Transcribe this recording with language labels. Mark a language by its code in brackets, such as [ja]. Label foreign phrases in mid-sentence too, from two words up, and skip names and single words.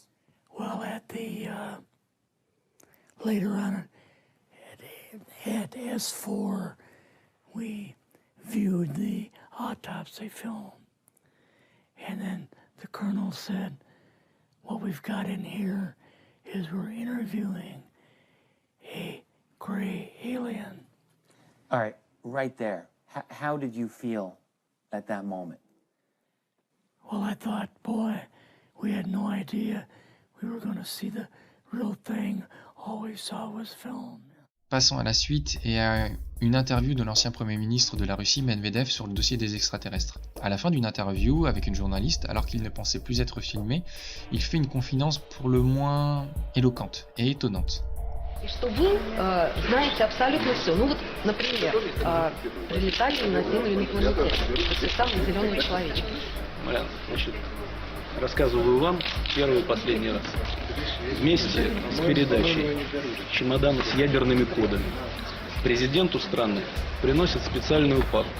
[en] Well, at the later on at S4, we viewed the autopsy film, and then the colonel said, "What we've got in here is we're interviewing a gray alien." All right, right there. How did you feel at that moment? Well, I thought, boy, we had no idea we were going to see the real thing. All we saw was film. [fr] Passons à la suite et à une interview de l'ancien Premier ministre de la Russie, Medvedev, sur le dossier des extraterrestres. À la fin d'une interview avec une journaliste, alors qu'il ne pensait plus être filmé, il fait une confidence pour le moins éloquente et étonnante. [ru] И что вы знаете абсолютно все. Ну вот, например, прилетали на Землю инопланетяне. Это самый зеленый человечек. Малян, значит, рассказываю вам первый и последний раз. вместе с передачей чемодана с ядерными кодами президенту страны приносят специальную папку.